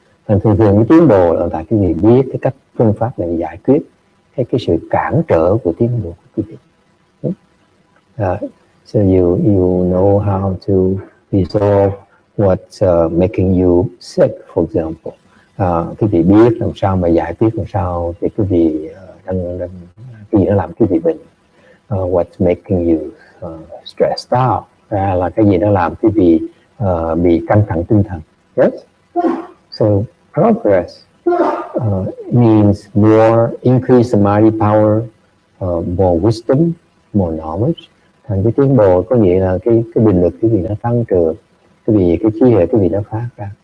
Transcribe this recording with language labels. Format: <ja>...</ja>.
<vi>Thành thường cái tiến bộ là tại quý vị biết cái cách phương pháp để giải quyết cái sự cản trở của tiến bộ của quý vị.</vi> <en>So you know how to resolve what's making you sick, for example.</en> <vi>Quý vị biết làm sao mà giải quyết, làm sao để quý vị cái gì nó làm quý vị bệnh.</vi> <en>What's making you stressed out,</en> <vi>là cái gì nó làm quý vị bị căng thẳng tinh thần.</vi> <en>Yes? So progress means more increase the mighty power, more wisdom, more knowledge.</en> <vi>Thành cái tiến bộ có nghĩa là cái định lực quý vị nó tăng trưởng, cái trí huệ quý vị nó phát ra.</vi>